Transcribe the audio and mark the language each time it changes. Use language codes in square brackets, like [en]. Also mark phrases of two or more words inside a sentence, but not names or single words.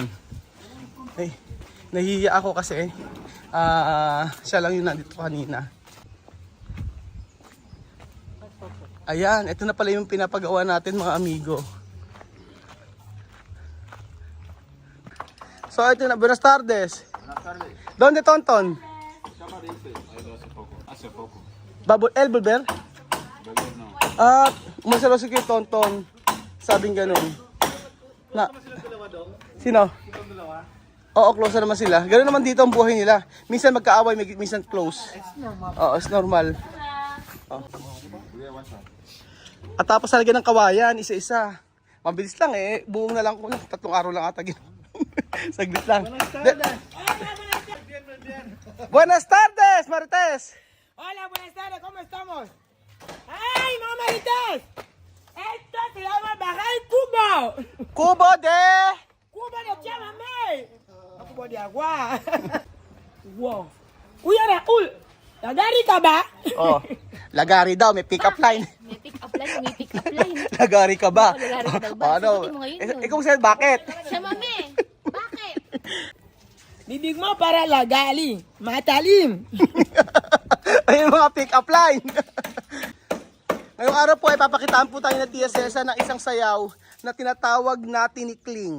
[tl] Ay, nahihiya ako kasi siya lang yung nandito kanina. Ayan, ito na pala yung pinapagawa natin mga amigo. So ito na, [es] buenas tardes. Buenas tardes. Donde Tonton? Llama dice, hace poco. Hace poco. El Bulber? Beber no. [tl] At umasalo si Kuya Tonton. Sabing ganun. Na, sino? Oo, close naman sila. Ganun naman dito ang buhay nila. Minsan magkaaway, minsan close. Oo, [en] it's normal. [tl] Oh. At tapos talagyan ng kawayan, isa-isa. Mabilis lang eh. Buong na lang ko. 3 araw lang ata. Saglit lang. [es] Buenas tardes, Marites. Hola, buenas tardes, ¿cómo estamos? ¡Ay, mamaritas! Esto se llama bajar cubo. Kubo de... ¡Cubo de chamamé! No cubo de agua. [tl] Wow. Kuya Raul, lagari ka ba? Oh, lagari daw, may pick-up line. May pick-up line, may pick-up line. Lagari ka ba? Oo, lagari ka daw ba? Ano? Sagutin mo ngayon yun. Ikaw sa'yo, bakit? Siya, mami. Bakit? Bibig mo para lagali, matalim. Ayun mga pick-up line. Ngayong araw po ay papakitaan po tayo na Tia Cesa ng isang sayaw na tinatawag na tinikling.